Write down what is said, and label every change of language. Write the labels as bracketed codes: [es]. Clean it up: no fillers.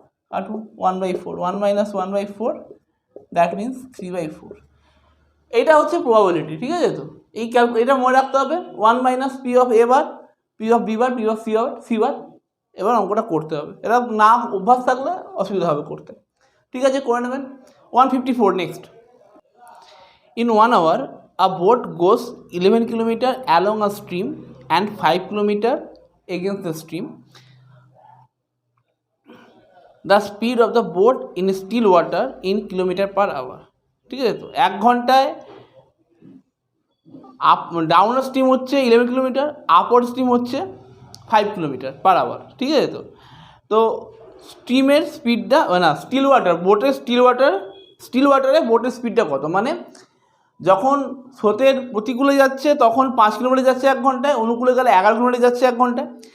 [bn] Cartoon 1/4, 1 minus 1/4, [en] that means [bn] 3/4। এইটা হচ্ছে probability. ঠিক আছে, তো এই এটা মনে রাখতে হবে, 1 minus P of A bar, P of B bar, P of C বার। এবার অঙ্কটা করতে হবে, এটা না অভ্যাস থাকলে অসুবিধা হবে করতে। ঠিক আছে, করে নেবেন। 154 next. [en] In 1 hour, a boat goes 11 kilometer along a stream and 5 kilometer against the stream. The speed of the boat in still water in kilometer per hour. [bn] ঠিক আছে, তো 1 ঘন্টায় আপ ডাউন স্ট্রিম হচ্ছে 11 কিলোমিটার, আপওয়ার্ড স্ট্রিম হচ্ছে 5 kilometre per hour. ঠিক আছে, তো স্ট্রিমের স্পিডটা না স্টিল ওয়াটার বোটের স্টিল ওয়াটারে বোটের স্পিডটা কত, মানে যখন স্রোতের প্রতিকূলে যাচ্ছে তখন 5 কিলোমিটার যাচ্ছে 1 ঘন্টায়, অনুকূলে গেলে 11 কিলোমিটার যাচ্ছে 1 ঘন্টায়।